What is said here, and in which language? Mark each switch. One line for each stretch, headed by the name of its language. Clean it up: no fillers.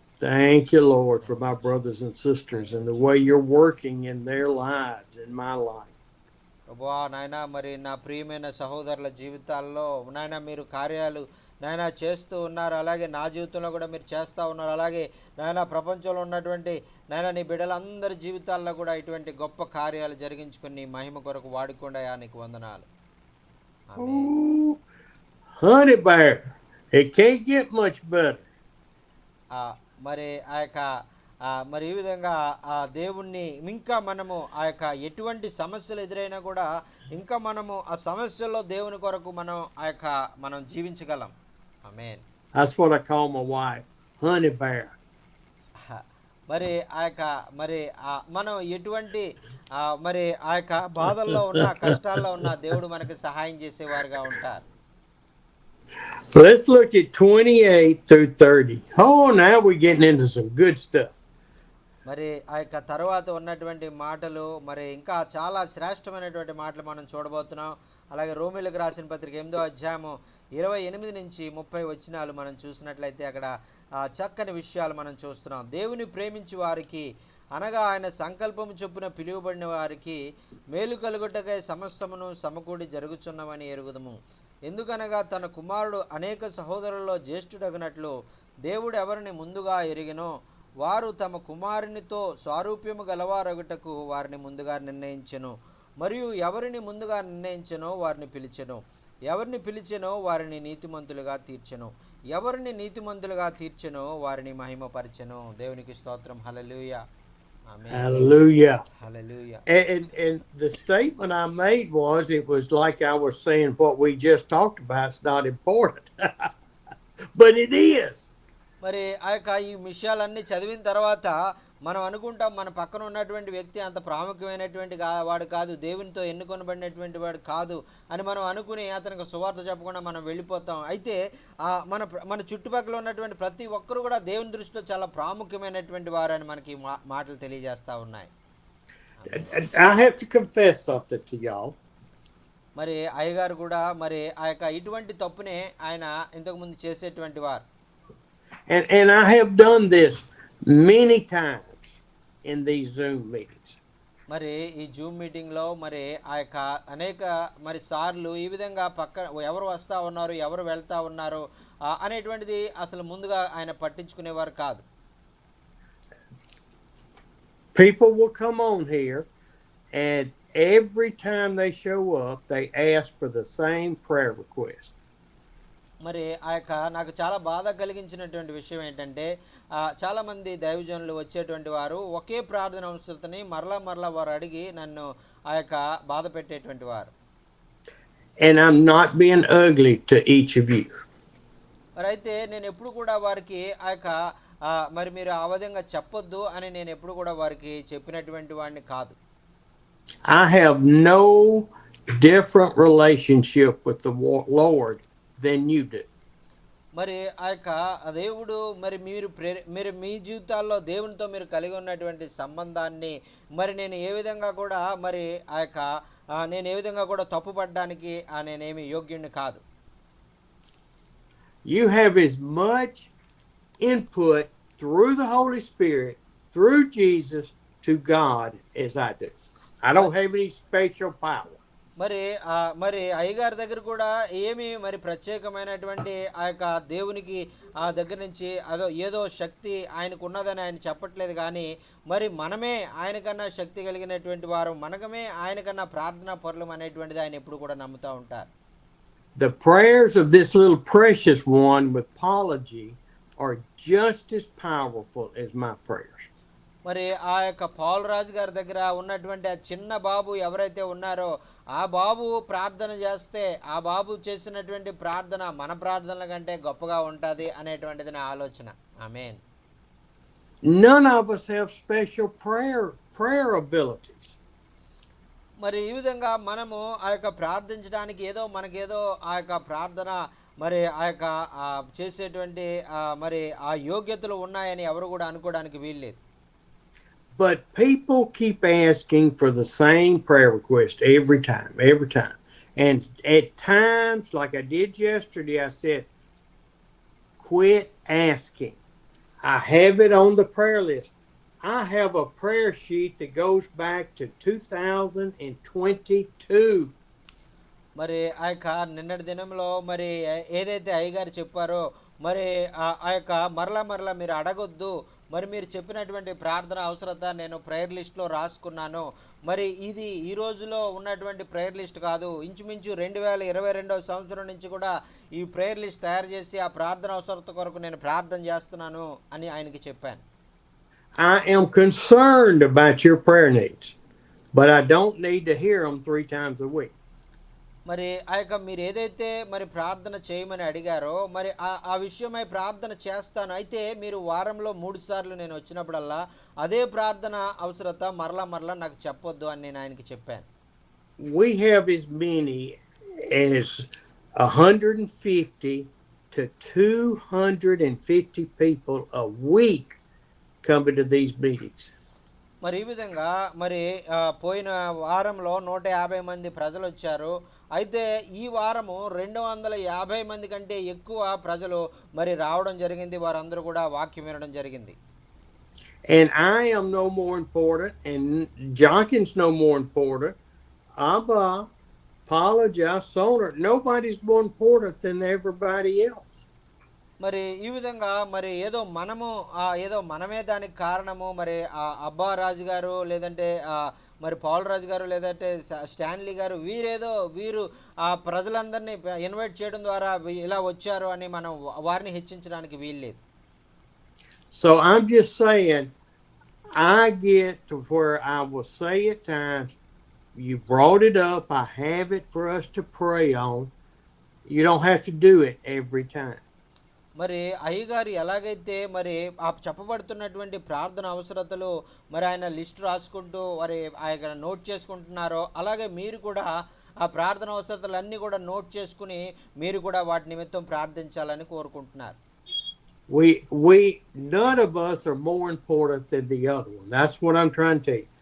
English: Thank you, Lord, for my brothers and sisters and the way you're working in their lives, in my life.
Telugu: ప్రభువా నాయనా మరి నా ప్రియమైన సహోదరుల జీవితాల్లో నాయనా మీరు కార్యాలు నాయనా చేస్తూ ఉన్నారు. అలాగే నా జీవితంలో కూడా మీరు చేస్తూ ఉన్నారు. అలాగే నాయనా ప్రపంచంలో ఉన్నటువంటి నాయనా నీ బిడ్డలందరి జీవితాల్లో కూడా ఇటువంటి గొప్ప కార్యాలు జరిగించుకుని నీ మహిమ కొరకు వాడుకోండియా నీకు వందనాలు. ఆమేన్.
English: Ooh, honey bear. It can't get much better.
Telugu: మరి ఆ యొక్క మరి ఈ విధంగా ఆ దేవుణ్ణి ఇంకా మనము ఆ యొక్క ఎటువంటి సమస్యలు ఎదురైనా కూడా ఇంకా మనము ఆ సమస్యల్లో దేవుని కొరకు మనం జీవించగలం. ఆమేన్.
English: That's what I call my wife, honey bear.
Telugu: మరి ఆ యొక్క మరి మనం ఎటువంటి మరి ఆ యొక్క బాధల్లో ఉన్న కష్టాల్లో ఉన్న దేవుడు మనకి సహాయం చేసేవారుగా ఉంటారు.
English: Let's look at 28 through 30. Oh, now we're getting into some good stuff.
Telugu: మరి ఆ యొక్క తర్వాత ఉన్నటువంటి మాటలు మరి ఇంకా చాలా శ్రేష్టమైనటువంటి మాటలు మనం చూడబోతున్నాం. అలాగే రోమీయులకు రాసిన పత్రిక 8వ అధ్యాయము 28 నుంచి 30 వచనాలు మనం చూసినట్లయితే అక్కడ చక్కని విషయాలు మనం చూస్తున్నాం. దేవుని ప్రేమించి వారికి అనగా ఆయన సంకల్పము చొప్పున పిలువబడిన వారికి మేలు కలుగుటకై సమస్తమును సమకూడి జరుగుచున్నవని ఎరుగుదుము. ఎందుకనగా తన కుమారుడు అనేక సహోదరుల్లో జ్యేష్ఠుడగినట్లు దేవుడు ఎవరిని ముందుగా ఎరిగినో వారు తమ కుమారునితో స్వారూప్యము గలవారొగటకు వారిని ముందుగా నిర్ణయించెను. మరియు ఎవరిని ముందుగా నిర్ణయించెనో వారిని పిలిచెను. ఎవరిని పిలిచెనో వారిని నీతిమంతులుగా తీర్చెను. ఎవరిని నీతిమంతులుగా తీర్చెనో వారిని మహిమపరచెను. దేవునికి స్తోత్రం. హల్లెలూయా. ఆమేన్.
English: Hallelujah.
Telugu: Hallelujah.
English: And the statement I made was, it was like I was saying what we just talked about is not important. But it is.
Telugu: మరి ఆ యొక్క ఈ విషయాలన్నీ చదివిన తర్వాత మనం అనుకుంటాం మన పక్కన ఉన్నటువంటి వ్యక్తి అంత ప్రాముఖ్యమైనటువంటి వాడు కాదు, దేవునితో ఎన్నుకొనబడినటువంటి వాడు కాదు అని మనం అనుకుని అతనికి సువార్త చెప్పకుండా మనం వెళ్ళిపోతాం. అయితే మన చుట్టుపక్కల ఉన్నటువంటి ప్రతి ఒక్కరు కూడా దేవుని దృష్టిలో చాలా ప్రాముఖ్యమైనటువంటి వారు అని మనకి మాటలు తెలియజేస్తూ ఉన్నాయి.
English: I have to confess something to y'all.
Telugu: మరి అయ్యగారు కూడా మరి ఆ యొక్క ఇటువంటి తప్పునే ఆయన ఇంతకుముందు చేసేటువంటి వారు.
English: And I have done this many times in these Zoom meetings.
Telugu: మరి ఈ జూమ్ మీటింగ్లో మరి ఆ యొక్క అనేక మరి సార్లు ఈ విధంగా ఎవరు వస్తూ ఉన్నారు ఎవరు వెళ్తూ ఉన్నారు అనేటువంటిది అసలు ముందుగా ఆయన పట్టించుకునేవారు కాదు.
English: People will come on here and every time they show up they ask for the same prayer request.
Telugu: మరి ఆ యొక్క నాకు చాలా బాధ కలిగించినటువంటి విషయం ఏంటంటే చాలామంది దైవజనులు వచ్చేటువంటి వారు ఒకే ప్రార్థన అవసరతని మరలా వారు అడిగి నన్ను ఆ యొక్క బాధ పెట్టేటువంటి వారు.
English: And I'm not being ugly to each of you.
Telugu: మరి అయితే నేను ఎప్పుడు కూడా వారికి ఆ యొక్క మరి మీరు ఆ విధంగా చెప్పొద్దు అని నేను ఎప్పుడు కూడా వారికి చెప్పినటువంటి వాడిని కాదు.
English: I have no different relationship with the Lord than you do.
Telugu: మరి ఆ యొక్క దేవుడు మరి మీరు మీ జీవితాల్లో దేవునితో మీరు కలిగి ఉన్నటువంటి సంబంధాన్ని మరి నేను ఏ విధంగా కూడా మరి ఆ యొక్క నేను ఏ విధంగా కూడా తప్పుపడడానికి నేనేమి యోగ్యుడిని కాదు.
English: You have as much input through the Holy Spirit, through Jesus, to God as I do. I don't have any special power.
Telugu: మరి మరి అయ్యగారి దగ్గర కూడా ఏమి మరి ప్రత్యేకమైనటువంటి ఆ యొక్క దేవునికి ఆ దగ్గర నుంచి ఏదో శక్తి ఆయనకు ఉన్నదని ఆయన చెప్పట్లేదు, కానీ మరి మనమే ఆయనకన్నా శక్తి కలిగినటువంటి వారు, మనకమే ఆయనకన్నా ప్రార్థనా పరులం అనేటువంటిది ఆయన ఎప్పుడు కూడా నమ్ముతూ ఉంటారు.
English: The prayers of this little precious one with apology are just as powerful as my prayers.
Telugu: మరి ఆ యొక్క పౌలు రాజు గారి దగ్గర ఉన్నటువంటి ఆ చిన్న బాబు ఎవరైతే ఉన్నారో ఆ బాబు ప్రార్థన చేస్తే ఆ బాబు చేసినటువంటి ప్రార్థన మన ప్రార్థనల కంటే గొప్పగా ఉంటుంది అనేటువంటిది నా ఆలోచన. ఆమేన్.
English: None of us have special prayer abilities.
Telugu: మరి ఈ విధంగా మనము ఆ యొక్క ప్రార్థించడానికి మనకేదో ఆ యొక్క ప్రార్థన మరి ఆ యొక్క చేసేటువంటి మరి ఆ యోగ్యతలు ఉన్నాయని ఎవరు కూడా అనుకోవడానికి వీల్లేదు.
English: But people keep asking for the same prayer request every time. And at times, like I did yesterday, I said, quit asking. I have it on the prayer list. I have a prayer sheet that goes back to 2022.
Telugu: మరి ఆ యొక్క నిన్నటి దినంలో మరి ఏదైతే అయ్యగారు చెప్పారో మరి ఆ యొక్క మరలా మీరు అడగొద్దు, మరి మీరు చెప్పినటువంటి ప్రార్థన అవసరత నేను ప్రేయర్ లిస్ట్లో రాసుకున్నాను. మరి ఇది ఈ రోజులో ఉన్నటువంటి ప్రేయర్ లిస్ట్ కాదు, ఇంచుమించు 2022 సంవత్సరం నుంచి కూడా ఈ ప్రేయర్ లిస్ట్ తయారు చేసి ఆ ప్రార్థన అవసరత కొరకు నేను ప్రార్థన చేస్తున్నాను అని ఆయనకి చెప్పాను.
English: I am concerned about your prayer needs, but I don't need to hear them 3 times a week.
Telugu: మరి ఆ యొక్క మీరు ఏదైతే మరి ప్రార్థన చేయమని అడిగారో మరి ఆ విషయమై ప్రార్థన చేస్తాను, అయితే మీరు వారంలో 3 సార్లు నేను వచ్చినప్పుడల్లా అదే ప్రార్థన అవసరత మరలా నాకు చెప్పొద్దు అని నేను ఆయనకి చెప్పాను.
English: We have as many as 150 to 250 people a week coming to these meetings.
Telugu: మరి ఈ విధంగా మరి పోయిన వారంలో 150 మంది ప్రజలు వచ్చారు, అయితే ఈ వారము 250 మంది కంటే ఎక్కువ ప్రజలు మరి రావడం జరిగింది, వారందరూ కూడా వాక్యం వినడం జరిగింది.
English: And I am no more important, and Jockins no more important. Abba, Paulaja, Soner, nobody's more important than everybody else.
Telugu: మరి ఈ విధంగా మరి ఏదో మనమే దానికి కారణము, మరి అబ్బా రాజు గారు లేదంటే మరి పౌల్ రాజు గారు లేదంటే స్టాన్లీ గారు వీరు ఆ ప్రజలందరినీ ఇన్వైట్ చేయడం ద్వారా ఇలా వచ్చారు అని మనం వారిని హెచ్చించడానికి వీల్లేదు.
English: So I'm just saying, I get to where I will say at times, you brought it up, I have it for us to pray on. You don't have to do it every time.
Telugu: మరి అయ్యగారు ఎలాగైతే మరి ఆ చెప్పబడుతున్నటువంటి ప్రార్థన అవసరతలు మరి ఆయన list రాసుకుంటూ మరి ఆయన నోట్ చేసుకుంటున్నారో అలాగే మీరు కూడా ఆ ప్రార్థన అవసరతలన్నీ కూడా నోట్ చేసుకుని మీరు కూడా వాటి నిమిత్తం ప్రార్థించాలని కోరుకుంటున్నారు.
English: We none of us are more important than the other one. That's what I'm trying to tell you.